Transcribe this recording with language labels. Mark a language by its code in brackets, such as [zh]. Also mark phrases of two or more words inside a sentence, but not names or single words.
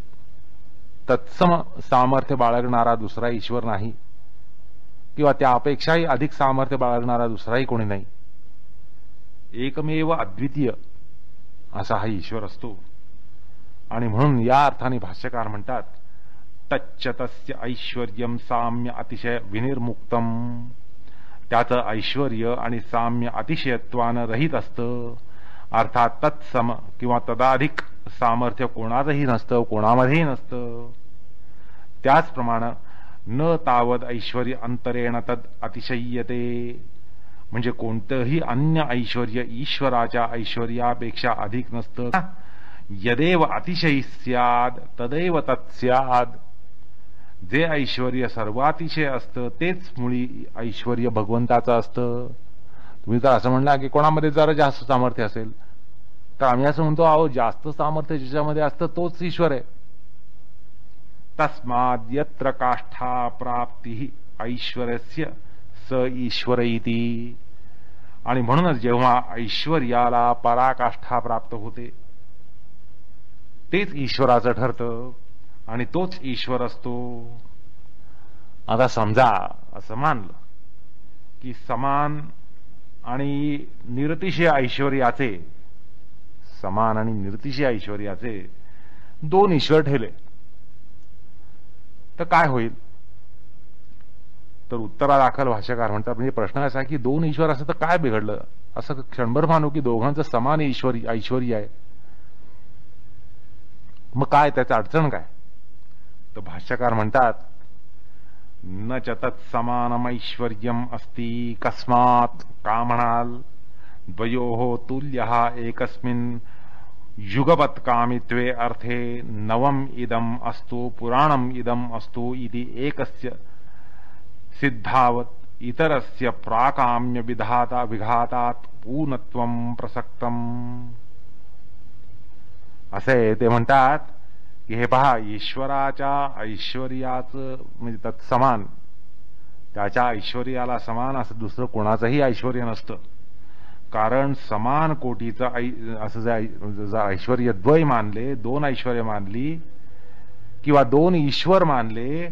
[mr] तत्सम सामर्थ्य बाळगणारा दुसरा ईश्वर नाही किंवा त्यापेक्षाही अधिक सामर्थ्य बाळगणारा दुसराही कोणी नाही. एकमेव अद्वितीय असा हा ईश्वर असतो. आणि म्हणून या अर्थाने भाष्यकार म्हणतात, [sa] तच्च तस्य ऐश्वर्यम साम्य अतिशय विनिर्मुक्तम. [mr] त्याचं ऐश्वर्य आणि साम्य अतिशयत्वानं रहित असतं. अर्थात तत्सम किंवा तदाधिक सामर्थ्य कोणाचंही नसतं, कोणामध्येही नसतं. [sa] त्याचप्रमाणे न तावद ऐश्वर्य अंतरेण तद अतिशय्यते. [mr] म्हणजे कोणतंही अन्य ऐश्वर्य ईश्वराच्या ऐश्वर्यापेक्षा अधिक नसतं. [sa] यदेव अतिशयी स्याद तदैव तत्स्याद. [mr] जे ऐश्वर्य सर्वातिशय असतं तेच मुळी ऐश्वर्य भगवंताचं असतं. तुम्ही तर असं म्हणला की कोणामध्ये जरा जास्त सामर्थ्य असेल, तर आम्ही असं म्हणतो, अहो जास्त सामर्थ्य ज्याच्यामध्ये असतं तोच ईश्वर आहे. [sa] तस्माद् यत्र काष्ठा प्राप्ती ऐश्वर्यस्य स ईश्वर इति. [mr] आणि म्हणूनच जेव्हा ऐश्वर्याला पराकाष्ठा प्राप्त होते तेच ईश्वराचं ठरतं आणि तोच ईश्वर असतो. आता समजा असं मानलं की समान आणि निरतिशय ऐश्वर्याचे समान आणि निर्तिशय ऐश्वर्याचे दोन ईश्वर ठेवले तर काय होईल? तर उत्तरादाखल भाष्यकार म्हणतात, म्हणजे प्रश्न असा की दोन ईश्वर असं तर काय बिघडलं? असं क्षणभर मानू की दोघांचं समान ऐश्वर्य आहे, मग काय त्याचं अडचण काय? तर भाष्यकार म्हणतात, [sa] न च तत्समानमैश्वर्यम अस्ति कस्मात् [mr] का म्हणाल [sa] द्वयोः तुल्यः एकस्मिन् युगपत् कामित्वे अर्थे नवम इदम अस्तु पुराणम इदम अस्तु इति एकस्य सिद्धावत् इतरस्य प्राकाम्य विघातात् पूर्णत्वं प्रसक्तम. [mr] असे ते म्हणतात की हे पहा, ईश्वराच्या ऐश्वर्याचं म्हणजे तत्समान, त्याच्या ऐश्वर्याला समान असं दुसरं कोणाचंही ऐश्वर्य नसतं. कारण समान कोटीचं असं जर ऐश्वर्यद्वय मानले, दोन ऐश्वर्य मानली किंवा दोन ईश्वर मानले,